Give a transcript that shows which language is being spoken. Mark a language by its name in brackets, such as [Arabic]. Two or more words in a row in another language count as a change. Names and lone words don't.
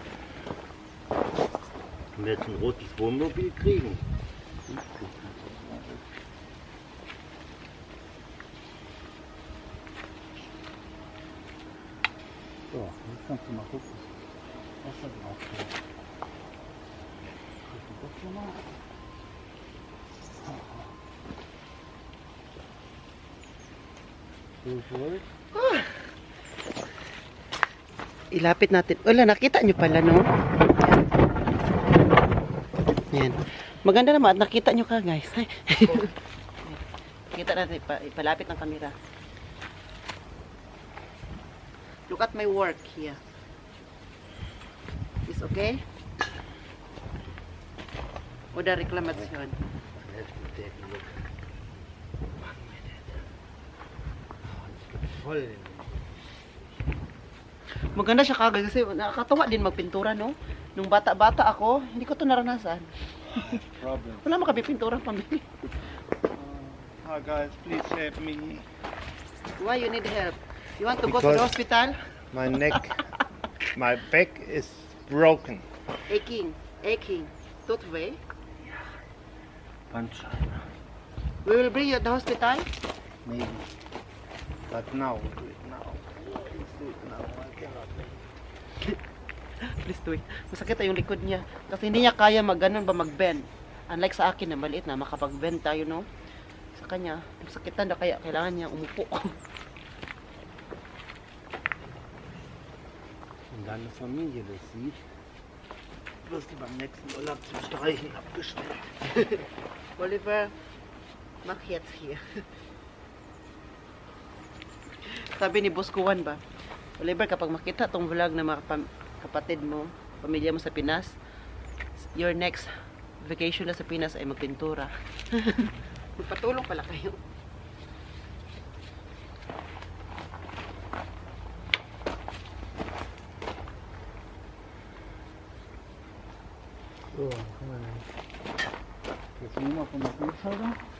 [German] Wenn wir jetzt ein rotes Wohnmobil kriegen. So, jetzt kannst du mal gucken, was da drauf steht. Guck das schon mal. [Filipino] Ilapit natin. Wala, nakita nyo pala, no? Yan. Maganda naman at nakita nyo ka, guys. Kita natin, ipalapit ng camera. [English] Look at my work here. Is okay? [Filipino] O da reklamasyon? [German] Voll. [Filipino] Maganda siya kagad kasi nakakatawa din magpintura, no? Nung bata-bata ako, hindi ko to naranasan. [English] Problem. [Filipino] Wala makapipintura pambili. [English] Hi guys, please help me. Why you need help? You want to go to the Because- hospital? My neck, my back is broken. Aching. Toothway. Punch. We will bring you to the hospital. Maybe. But now, do it now. Please do it now. I cannot. Please do it. [Filipino] Masakit yung likod niya. Kasi hindi niya kaya mag-ganon ba mag-bend. Unlike sa akin na maliit na makapag-bend tayo, no? Sa kanya, masakitan na kaya kailangan niya umupo. [German] Wenn deine Familie das sieht, wirst du beim nächsten Urlaub zum Streichen abgestellt. Oliver, mach jetzt hier. [Filipino] Sabi ni Boss Kuwan ba, Oliver, kapag makita tong vlog na mga kapatid mo, pamilya mo sa Pinas, [English] your next vacation [Filipino] na sa Pinas ay magpintura. Magpatulong pala kayo. [German] So, guck mal. Jetzt nehmen wir von der Ölschalter.